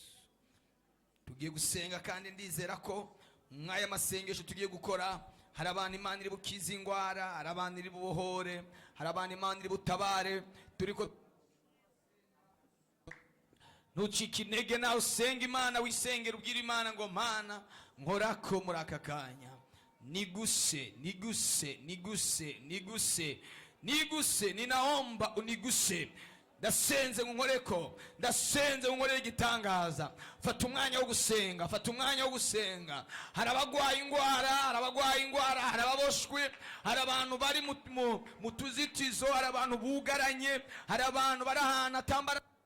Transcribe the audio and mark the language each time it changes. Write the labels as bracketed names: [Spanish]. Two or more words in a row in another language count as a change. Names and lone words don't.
[Rundi] Tugiye gusenga kandi ndizera ko mwaya masengesho tugiye gukora hari abantu Imana iri bukiza ingwara, hari abantu iri bubohore, hari abantu Imana iri butabare. Turiko ntucike intege nawe usenga Imana, wisengera ubwira Imana ngo Mana nkorako muri aka kanya, [Swahili] niguse niguse niguse niguse niguse, ninaomba uniguse. [Rundi] Ndasenze nkoreko, ndasenze nkorere igitangaza. Fata umwanya wo gusenga, fata umwanya wo gusenga. Hari abagwaye ingwara, hari abagwaye ingwara, hari ababoshwe, hari abantu bari mu tuzitizo, hari abantu bugaranye, hari abantu bari ahantu atambara.